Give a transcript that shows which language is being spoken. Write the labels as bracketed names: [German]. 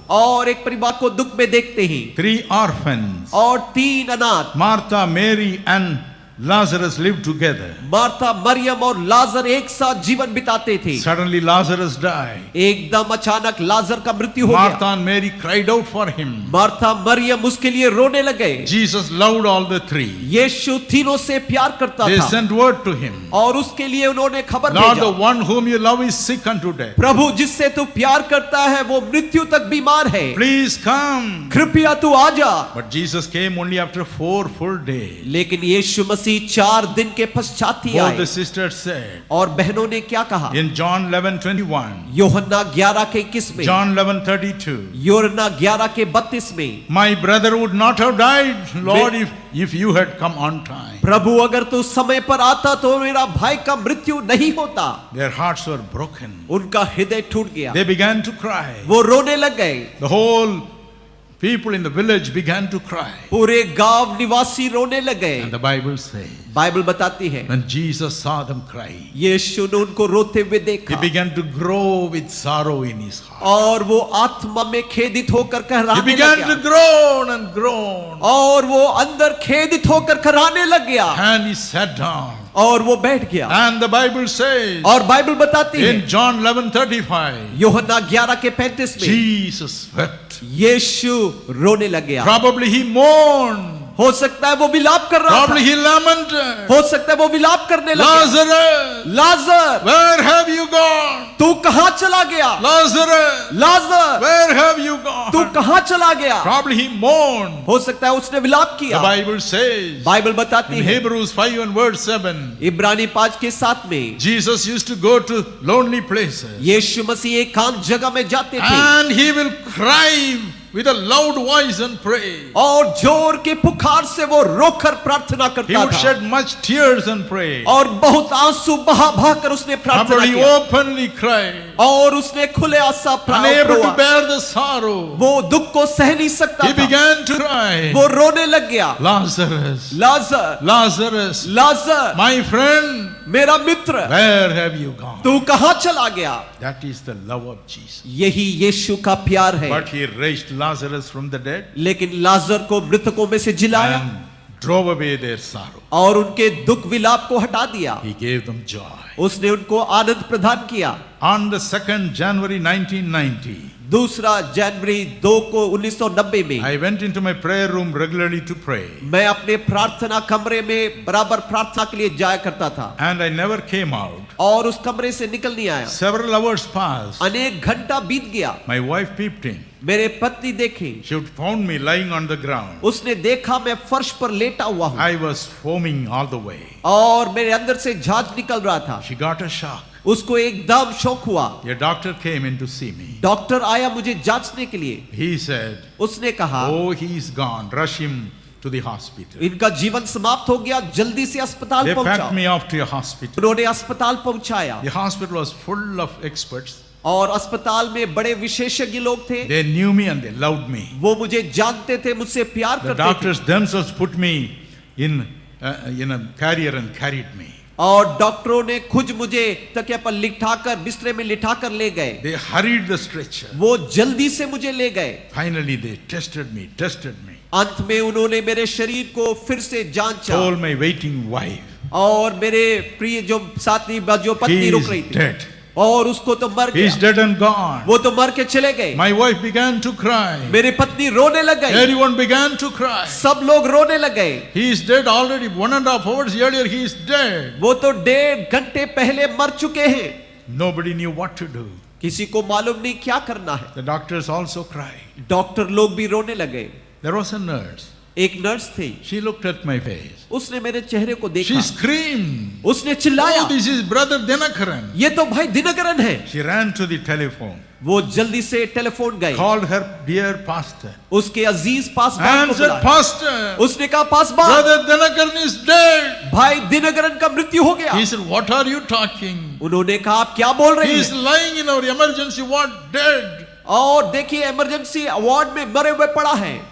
[Hindi] और एक परिवार को दुख में देखते हैं [English] 3 orphans. [Hindi] और 3 अनाथ, [English] Martha, Mary and Lazarus lived together. [Hindi] Martha, Maryam और लाजर एक साथ जीवन बिताते थे। [English] Suddenly Lazarus died. [Hindi] एकदम अचानक लाजर का मृत्यु हो [English] Martha [Hindi] गया। [English] and Mary cried out for him. [Hindi] Martha, Maryam उसके लिए रोने लगे। [English] Jesus loved all the three. [Hindi] यीशु तीनों से प्यार करता [English] They [Hindi] था [English] sent word to him. [Hindi] और उसके लिए उन्होंने खबर [English] Lord, the [Hindi] भेजा, [English] one whom you love is sick unto death. [Hindi] प्रभु जिससे तू प्यार करता है वो मृत्यु तक बीमार है, [English] Please come. [Hindi] कृपया तू आ जा। [English] But Jesus came only after 4 full days. [Hindi] लेकिन यीशु मसीह 4 दिन के पश्चात ही [English] Both the [Hindi] आए। [English] sisters said [Hindi] और बहनों ने क्या कहा? [English] in John 11:21, [Hindi] यूहन्ना 11 के 21 में, [English] John 11:32, [Hindi] यूहन्ना 11 के 32 में, [English] my brother would not have died, Lord, if you had come on time. [Hindi] प्रभु अगर तू समय पर आता तो मेरा भाई का मृत्यु नहीं होता। [English] Their hearts were broken. [Hindi] उनका हृदय टूट गया, [English] They began to cry. [Hindi] वो रोने लग गए। [English] The whole people in the village began to cry. [Hindi] पूरे गांव निवासी रोने लगे। [English] And the Bible says, [Hindi] Bible बताती है [English] when Jesus saw them crying, [Hindi] यीशु ने उनको रोते हुए [English] he [Hindi] देखा [English] began to grow with sorrow in his heart. [Hindi] और वो आत्मा में खेदित होकर [English] He [Hindi] कहराने [English] began [Hindi] लग [English] to [Hindi] गया [English] groan and groan. [Hindi] और वो अंदर खेदित होकर कहराने लग गया [English] And he sat down. [Hindi] और वो बैठ गया। [English] And the Bible says [Hindi] और बाइबल बताती है [English] in John 11:35, [Hindi] यूहन्ना 11 के 35 में [English] Jesus wept. [Hindi] यीशु रोने लग गया। [English] Probably he mourned. [Hindi] हो सकता है वो विलाप कर रहा था, [English] Probably he lamented. [Hindi] हो सकता है वो विलाप करने लगा, [English] Lazarus, [Hindi] Lazarus [English] where have you gone? [Hindi] तू कहां चला गया, [English] Lazarus, [Hindi] Lazarus [English] where have you [Hindi] तू [English] gone? [Hindi] कहां चला गया। [English] Probably he mourned. [Hindi] हो सकता है उसने विलाप [English] The [Hindi] किया। [English] Bible says [Hindi] बाइबल बताती [English] in [Hindi] है [English] Hebrews 5 and verse 7, [Hindi] इब्रानी 5:7 में [English] Jesus used to go to lonely places [Hindi] यीशु मसीह एकांत जगह में जाते थे [English] and he will cry with a loud voice and pray. [Hindi] और जोर के पुकार से वो रोकर प्रार्थना [English] He [Hindi] करता [English] would [Hindi] था [English] shed much tears and pray. [Hindi] और बहुत आंसू बहा बहा कर उसने प्रार्थना [English] Probably he [Hindi] किया [English] openly cried, [Hindi] और उसने खुले आशा [English] unable to [Hindi] रोआ। [English] bear the sorrow. [Hindi] वो दुख को सह नहीं सकता [English] He [Hindi] था, [English] began to cry, [Hindi] वो रोने लग गया। [English] Lazarus, [Hindi] Lazarus [English] Lazarus, [Hindi] Lazarus [English] my friend, [Hindi] मेरा मित्र [English] where have you gone? [Hindi] तू कहां चला गया। [English] That is the love of Jesus. [Hindi] यही यीशु का प्यार है। [English] But he raised Lazarus from the dead [Hindi] लेकिन लाजर को मृतकों में से जिलाया [English] and drove away their sorrow. [Hindi] और उनके दुख विलाप को हटा दिया। [English] He gave them joy. [Hindi] उसने उनको आनंद प्रदान किया। [English] On the 2nd January 1990, [Hindi] 2 जनवरी 2 को 1990 में [English] I went into my prayer room regularly to pray, [Hindi] मैं अपने प्रार्थना कमरे में बराबर प्रार्थना के लिए जाया करता था [English] and I never came out. [Hindi] और उस कमरे से निकल नहीं आया। [English] Several hours passed. [Hindi] अनेक घंटा बीत गया। [English] My wife peeped in. [Hindi] मेरे पत्नी देखी, [English] She would found me lying on the ground. [Hindi] उसने देखा मैं फर्श पर लेटा हुआ हूँ [English] I was foaming all the way. [Hindi] और मेरे अंदर से झाग निकल रहा था। [English] She got a shock. [Hindi] उसको एकदम शौक हुआ। [English] A doctor came in to see me. [Hindi] Doctor आया मुझे जांचने के लिए। [English] He said, [Hindi] उसने कहा [English] oh, he's gone. Rush him to the hospital. [Hindi] इनका जीवन समाप्त हो गया, जल्दी से अस्पताल [English] They packed [Hindi] पहुंचाओ। [English] me off to a hospital. [Hindi] उन्होंने अस्पताल पहुंचाया [English] The hospital was full of experts. [Hindi] और अस्पताल में बड़े विशेषज्ञ लोग थे। [English] They knew me and they loved me. [Hindi] वो मुझे जानते थे, मुझसे प्यार [English] The [Hindi] करते थे [English] doctors themselves put me in a carrier and carried me. [Hindi] और डॉक्टरों ने खुद मुझे तकिया पर लिटाकर बिस्तरे में लिटाकर ले गए। [English] They hurried the stretcher. [Hindi] वो जल्दी से मुझे ले गए। [English] Finally, they tested me. [Hindi] अंत में उन्होंने मेरे शरीर को फिर से जांचा [English] Told my waiting wife, [Hindi] और मेरे प्रिय जो साथी जो [English] he [Hindi] पत्नी रुक [English] is [Hindi] रही थी [English] dead. [Hindi] और उसको तो मर [English] He is [Hindi] गया, [English] dead and gone. [Hindi] वो तो मर के चले गए। [English] My wife began to cry. [Hindi] मेरी पत्नी रोने लग गई, [English] Everyone began to cry. [Hindi] सब लोग रोने लग गए। [English] He is dead already. 1.5 hours earlier, he is dead. [Hindi] वो तो 1.5 घंटे पहले मर चुके हैं। [English] Nobody knew what to do. [Hindi] किसी को मालूम नहीं क्या करना है। [English] The doctors also cried. [Hindi] Doctor लोग भी रोने लगे। [English] There was a nurse. [Hindi] एक नर्स थी, [English] She looked at my face. [Hindi] उसने मेरे चेहरे को देखा, [English] She screamed, [Hindi] उसने चिल्लाया, [English] oh, this is brother Dinakaran. [Hindi] ये तो भाई दिनकरन है। [English] She ran to the telephone, [Hindi] वो जल्दी से टेलीफोन गए, [English] called her dear pastor, [Hindi] उसके अजीज पासबान [English] and [Hindi] को [English] said, [Hindi] बुलाया। [English] Pastor, [Hindi] उसने कहा पासबान, [English] brother Dinakaran is dead. [Hindi] भाई दिनकरन का मृत्यु हो गया। [English] He said, what are you talking? [Hindi] उन्होंने कहा आप क्या बोल [English] He [Hindi] रहे [English] is [Hindi] हैं? [English] lying in our emergency ward dead. [Hindi] और देखिए इमरजेंसी वार्ड में मरे हुए पड़ा है।